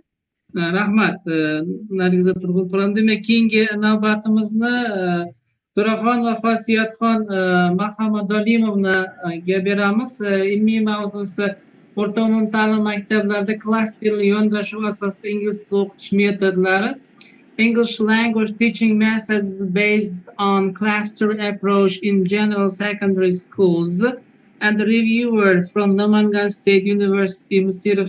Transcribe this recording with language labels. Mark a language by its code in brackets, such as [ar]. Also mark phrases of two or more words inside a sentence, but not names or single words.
[uz] Rahmat, Nargiza Turg'unpo'latovna. Demak, keyingi navbatimizni To'raxon va Xosiyatxon Mahamadolimovnaga beramiz. Ilmiy mavzusi o'rta umum ta'lim maktablarida klasterli yondashuv asosida ingliz tili o'qitish metodlari. [en] English language teaching methods based on cluster approach in general secondary schools. And the reviewer from Namangan State University, Mr.